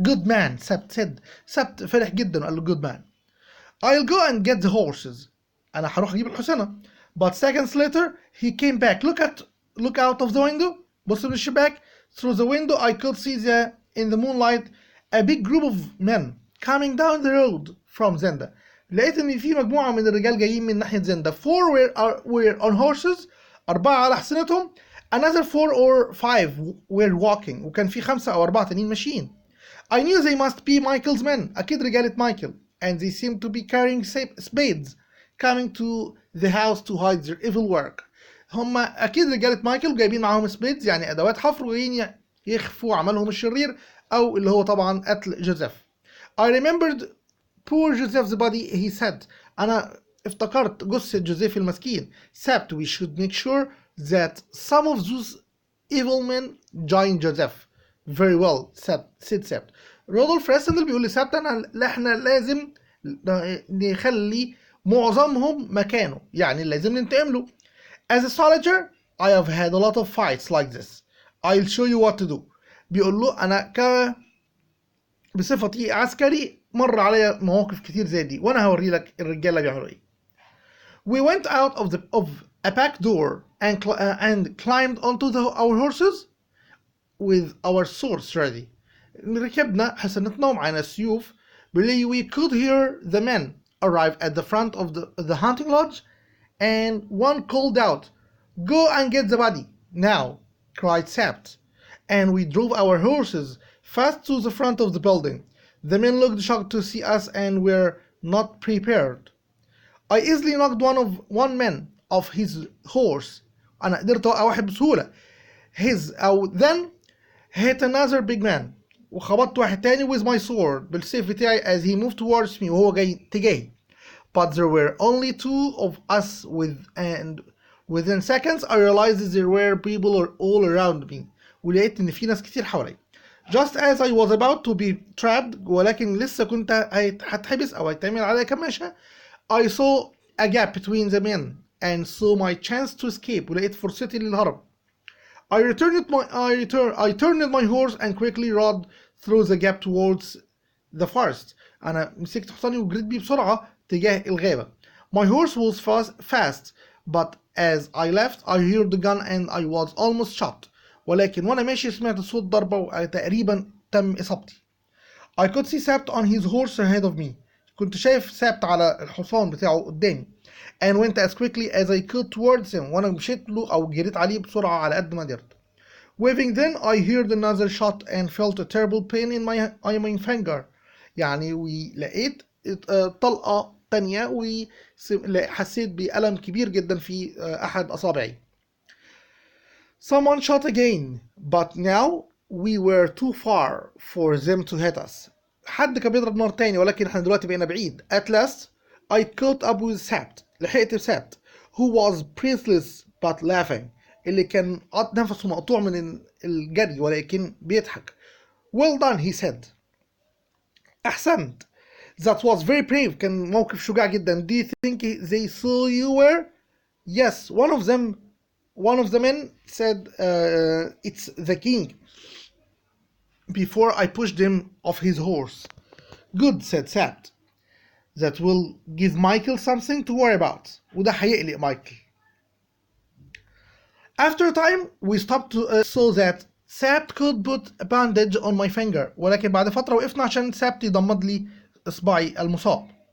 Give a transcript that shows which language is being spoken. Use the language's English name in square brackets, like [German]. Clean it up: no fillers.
[English] good man Sabt said. [Arabic] سبت فرح جدا وقال له [English] good man. I'll go and get the horses. [Arabic] أنا هروح أجيب الحصانة. [English] But seconds later he came back. Look out of the window. [Arabic] بص من الشباك. [English] Through the window I could see in the moonlight a big group of men coming down the road from Zenda. [Arabic] لقيت إن في مجموعة من الرجال جايين من ناحية زندا. [English] 4 were on horses. [Arabic] 4 على حصنتهم. [English] Another 4 or 5 were walking. [Arabic] وكان في 5 أو 4 تانيين ماشيين. [English] I knew they must be Michael's men. [Arabic] أكيد رجالة مايكل. [English] And they seemed to be carrying spades coming to the house to hide their evil work. [Arabic] هم أكيد رجالة مايكل وجايبين معاهم سبيدز يعني أدوات حفر وجايين يخفوا عملهم الشرير أو اللي هو طبعا قتل جوزيف. [English] I remembered poor Joseph's body. He said. [Arabic] أنا افتكرت جثة جوزيف المسكين. [English] Except we should make sure that some of those evil men join Joseph. Very well said Sept. [Arabic] رودولف راسندل بيقول لسبت احنا لازم نخلي معظمهم مكانه يعني لازم ننتقم له. As a soldier I have had a lot of fights like this. [English] I'll show you what to do. [Arabic] بيقول له انا بصفتي عسكري مر عليا مواقف كتير زي دي وانا هوري لك الرجاله بيعملوا ايه. [English] We went out of a back door and climbed onto our horses with our swords ready. [Arabic] ركبنا حصنتنا ومعانا السيوف. [English] We could hear the men arrive at the front of the hunting lodge and one called out, "Go and get the body now," cried Sept. And we drove our horses fast to the front of the building. The men looked shocked to see us and were not prepared. I easily knocked one man off his horse. [Arabic] أنا قدرت أوقع واحد بسهولة. [English] Then hit another big man. [Arabic] وخبطت واحد تاني [English] with my sword [Arabic] بالسيف بتاعي [English] as he moved towards me [Arabic] وهو جاي تجاهي. [English] But there were only 2 of us and within seconds I realized that there were people all around me. [Arabic] ولقيت إن في ناس كتير حوالي. [English] Just as I was about to be trapped [Arabic] ولكن لسه كنت هتحبس أو هيتعمل عليا كماشة. [English] I saw a gap between the men and saw my chance to escape. [Arabic] ولقيت فرصتي للهرب. [English] I turned my horse and quickly rode through the gap towards the forest. [Arabic] أنا مسكت حصاني وجريت بيه بسرعة تجاه الغابة. [English] My horse was fast, but as I left, I heard the gun and I was almost shot. [Arabic] ولكن وأنا ماشي سمعت صوت ضربة وتقريبا تم إصابتي. [English] I could see Sept on his horse ahead of me. [Arabic] كنت شايف سبت على الحصان بتاعه قدامي. [English] And went as quickly as I could towards him. [Arabic] وأنا مشيت له أو جريت عليه بسرعة على قد ما قدرت. [English] Waving then I heard another shot and felt a terrible pain in my finger. [Arabic] يعني ولقيت طلقة تانية وحسيت بألم كبير جدا في أحد أصابعي. [English] Someone shot again, but now we were too far for them to hit us. [Arabic] حد كان بيضرب نار تاني ولكن احنا دلوقتي بقينا بعيد. [English] At last I caught up with Sept. [Arabic] لحقت بسبت [English] who was breathless but laughing. [Arabic] اللي كان نفسه مقطوع من الجري ولكن بيضحك. [English] Well done, he said. [Arabic] أحسنت. [English] That was very brave. [Arabic] كان موقف شجاع جدا. [English] Do you think they saw you were? Yes, one of the men said, "It's the king," before I pushed him off his horse. Good, said Sept. That will give Michael something to worry about. [Arabic] وده هيقلق مايكل. [English] After a time, we stopped so that Sept could put a bandage on my finger. [Arabic] ولكن بعد فترة وقفنا عشان سبت يضمد لي إصبعي المصاب.